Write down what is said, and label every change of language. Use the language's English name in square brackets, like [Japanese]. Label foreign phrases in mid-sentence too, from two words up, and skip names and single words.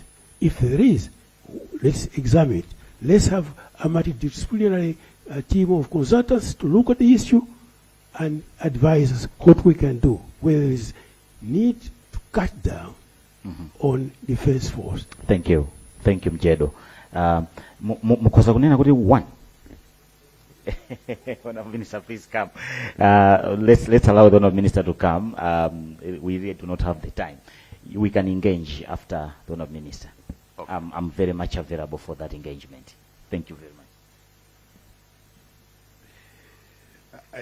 [English] If there is, let's examine it. Let's have a multidisciplinary team of consultants to look at the issue and advise us what we can do, whether there is need to cut down on defense force. Thank you. Thank you, [Nyanja] Mjedo. Mukosa kunena kuti one. [English] Honorable Minister, please come. Let's allow the Honorable Minister to come. We really do not have the time. We can engage after the Honorable Minister. Okay. I'm very much available for that engagement. Thank you very much.